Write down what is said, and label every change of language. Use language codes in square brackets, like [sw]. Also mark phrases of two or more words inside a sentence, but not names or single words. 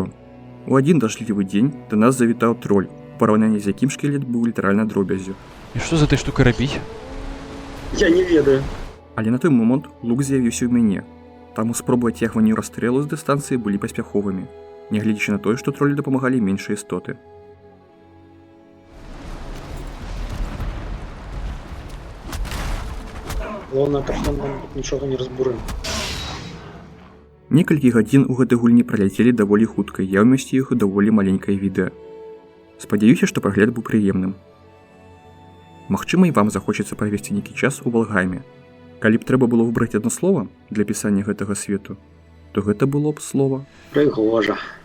[be] У адзін дажджлівы дзень да нас завітаў троль, у параўнанні з якім шкілет быў літаральна дробяззю. І што з гэтай штукай рабіць? Я не ведаю. Але на той момант лук з'явіўся ў мяне, таму спробы адцягвання расстрэлу з дыстанцыі былі паспяховымі, нягледзячы на тое, што тролі дапамагалі меншыя істоты. [ru] Главное, то, что нам [uk] нічого не [ru] разбурим. [be] Некалькі гадзін у гэтай гульні праляцелі даволі хутка, я ўмясціў іх у даволі маленькае відэа. Спадзяюся, што прагляд быў прыемным. Магчыма, і вам захочацца правесці нейкі час у Валгайме. Калі б трэба было выбраць адно слова для пісання гэтага свету, то гэта было б слова